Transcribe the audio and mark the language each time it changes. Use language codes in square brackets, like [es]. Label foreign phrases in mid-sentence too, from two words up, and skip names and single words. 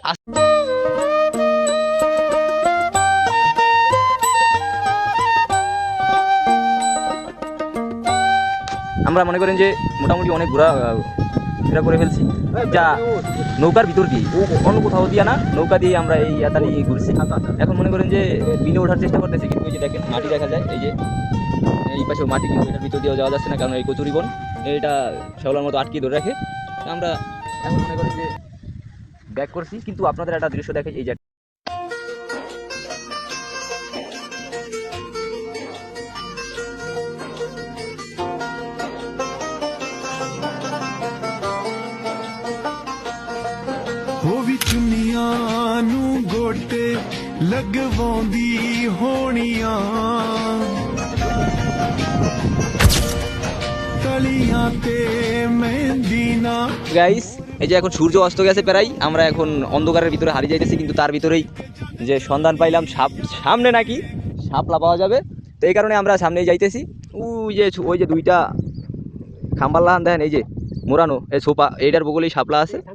[bn] আমরা মনে করেন যে মোটামুটি অনেক ঘোরা ফেরা করে ফেলছি, যা নৌকার ভিতর দিয়ে, অন্য কোথাও দিয়ে না, নৌকা দিয়ে আমরা এই ইয়াতালি ঘুরছি। এখন মনে করেন যে বিলে ওঠার চেষ্টা করতেছি, কিন্তু এই যে দেখেন মাটি দেখা যায়, এই যে এই পাশেও মাটি, কিন্তু এটার ভিতর দিয়েও যাওয়া যাচ্ছে না, কারণ এই কচুরি বন এটা শেওলার মতো আটকে ধরে রাখে। আমরা এখন মনে করেন যে ব্যাক করছি, কিন্তু আপনাদের একটা দৃশ্য দেখে। এই যে [pa] ਵੀ ਚੁੰਨੀਆਂ ਨੂੰ ਗੋਟੇ ਲਗਵਾਉਂਦੀ ਹੋਣੀਆਂ ਤਲੀਆਂ ਤੇ ਮਹਿੰਦੀ ਨਾ। [bn] গাইস, এই যে এখন সূর্য অস্ত গেছে প্রায়, আমরা এখন অন্ধকারের ভিতরে হারিয়ে যাইতেছি, কিন্তু তার ভিতরেই যে সন্ধান পাইলাম সামনে নাকি শাপলা পাওয়া যাবে। তো এই কারণে আমরা সামনেই যাইতেছি। ওই যে দুইটা খাম্বার লাহান দেখেন, এই যে মোড়ানো এই সোপা, এইটার বগলেই শাপলা আছে।